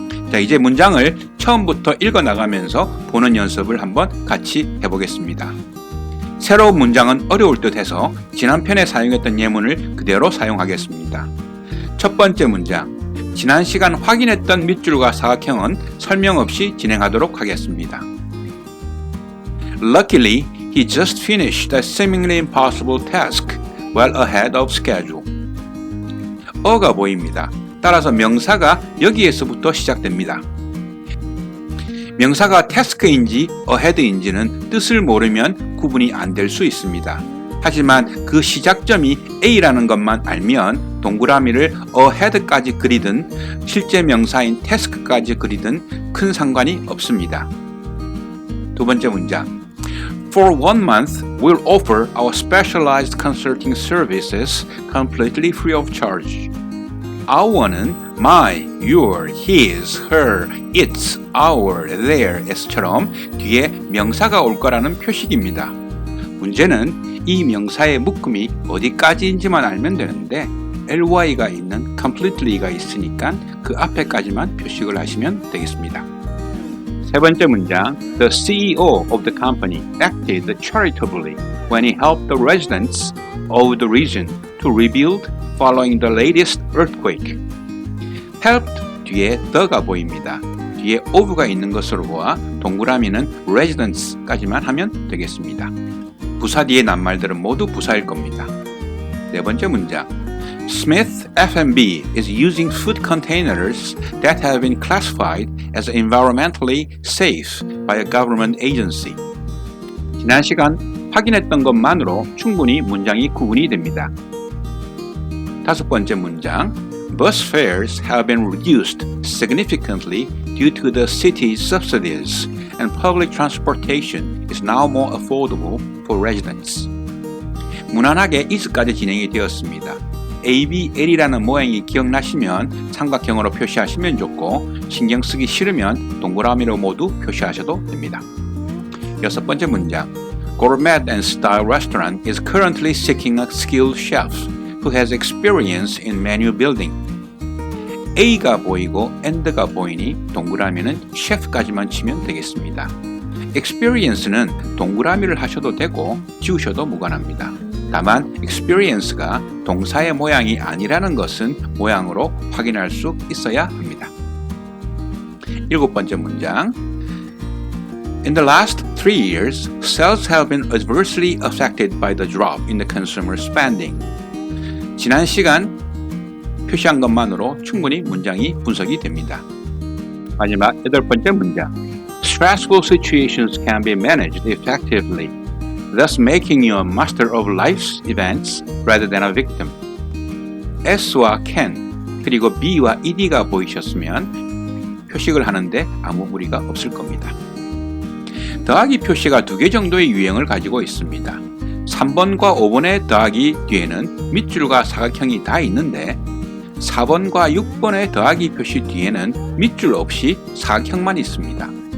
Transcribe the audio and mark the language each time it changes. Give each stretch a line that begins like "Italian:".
Korean: 자, 이제 문장을 처음부터 읽어 나가면서 보는 연습을 한번 같이 해보겠습니다. 새로운 문장은 어려울 듯 해서 지난 편에 사용했던 예문을 그대로 사용하겠습니다. 첫 번째 문장, 지난 시간 확인했던 밑줄과 사각형은 설명 없이 진행하도록 하겠습니다.
English: Luckily, he just finished a seemingly impossible task well ahead of schedule.
Korean: 어가 보입니다. 따라서 명사가 여기에서부터 시작됩니다. 명사가 task인지 ahead인지는 뜻을 모르면 구분이 안 될 수 있습니다. 하지만 그 시작점이 A라는 것만 알면 동그라미를 ahead까지 그리든 실제 명사인 task까지 그리든 큰 상관이 없습니다. 두 번째 문장.
English: For 1 month, we'll offer our specialized consulting services completely free of charge.
Korean: Our는 my, your, his, her, its, our, theirs처럼 뒤에 명사가 올 거라는 표식입니다. 문제는 이 명사의 묶음이 어디까지인지만 알면 되는데 ly가 있는 completely가 있으니까 그 앞에까지만 표식을 하시면 되겠습니다. 세 번째 문장,
English: The CEO of the company acted charitably when he helped the residents of the region to rebuild following the latest earthquake.
Korean: helped 뒤에 the가 보입니다. 뒤에 of가 있는 것으로 보아 동그라미는 residents까지만 하면 되겠습니다. 부사 뒤에 낱말들은 모두 부사일 겁니다. 네 번째 문장,
English: Smith F&B is using food containers that have been classified as environmentally safe by a government agency.
Korean: 지난 시간 확인했던 것만으로 충분히 문장이 구분이 됩니다. 다섯 번째 문장,
English: Bus fares have been reduced significantly due to the city's subsidies, and public transportation is now more affordable for residents.
Korean: 무난하게 이스까지 진행이 되었습니다. ABL이라는 모양이 기억나시면 삼각형으로 표시하시면 좋고 신경 쓰기 싫으면 동그라미로 모두 표시하셔도 됩니다. 여섯 번째 문장,
English: Gourmet and Style Restaurant is currently seeking a skilled chef who has experience in menu building.
Korean: A가 보이고 and가 보이니 동그라미는 chef까지만 치면 되겠습니다. experience는 동그라미를 하셔도 되고 지우셔도 무관합니다. 다만 experience가 동사의 모양이 아니라는 것은 모양으로 확인할 수 있어야 합니다. 일곱 번째 문장,
English: In the last 3 years, sales have been adversely affected by the drop in the consumer spending.
Korean: 지난 시간 표시한 것만으로 충분히 문장이 분석이 됩니다. 마지막 여덟 번째 문장,
English: Stressful situations can be managed effectively, thus making you a master of life's events rather than a victim.
Korean: S와 can 그리고 B와 ed가 보이셨으면 표식을 하는데 아무 무리가 없을 겁니다. 더하기 표시가 두 개 정도의 유형을 가지고 있습니다. 3번과 5번의 더하기 뒤에는 밑줄과 사각형이 다 있는데 4번과 6번의 더하기 표시 뒤에는 밑줄 없이 사각형만 있습니다.